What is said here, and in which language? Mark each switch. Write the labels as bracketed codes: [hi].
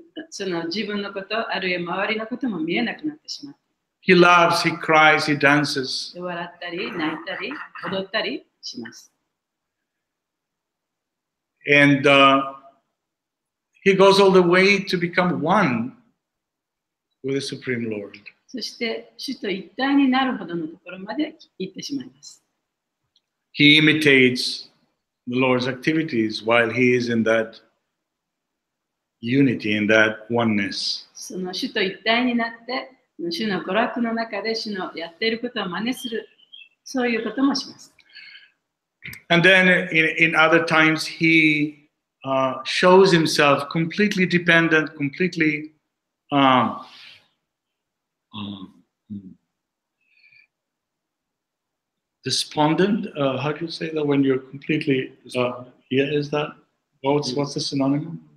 [ja] その自分のこと、あるいは周りのことも見えなくなってしまう。 [en] He laughs, he cries, he dances. [ja] で笑ったり、泣いたり、踊ったりします。 [en] And he goes all the way to become one with the Supreme Lord. [ja] そして、主と一体になるほどのところまで行ってしまいます。 [en] He imitates the Lord's activities while he is in that unity, in that oneness. [ja] その主と一体になって、主の娯楽の中で主のやっていることを真似する、そういうこともします。 [en] And then in other times, he shows himself completely dependent, completely despondent. How do you say that when you're completely? Yeah, is that what's the synonym?